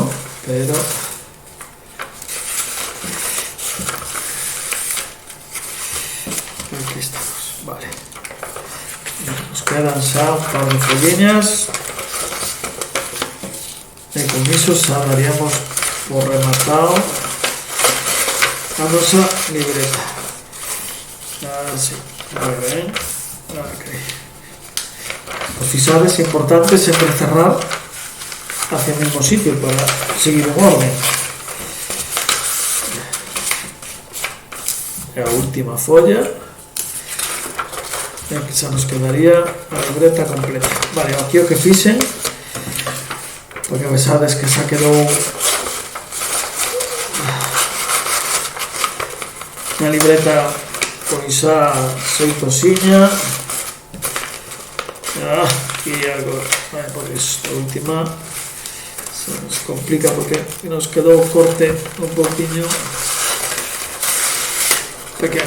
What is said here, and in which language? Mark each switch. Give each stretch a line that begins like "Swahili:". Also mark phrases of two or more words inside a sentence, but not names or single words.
Spanish: Pero aquí estamos, vale.
Galician: Nos quedan xa un par de folliñas e con iso xa daríamos por rematado a nosa libreta.
Spanish: Así, muy bien. Okay. Pues fijaros, es importante siempre cerrar hacia el mismo sitio para seguir un orden. La última folla. Y aquí se nos quedaría la libreta completa.
Galician: Vale, aquí que fixen, porque sabes que
Spanish: se quedó una libreta
Galician: pois a xeitosiña e algo
Spanish: por esta última se nos complica
Galician: porque nos quedou o corte un poquinho pequeno.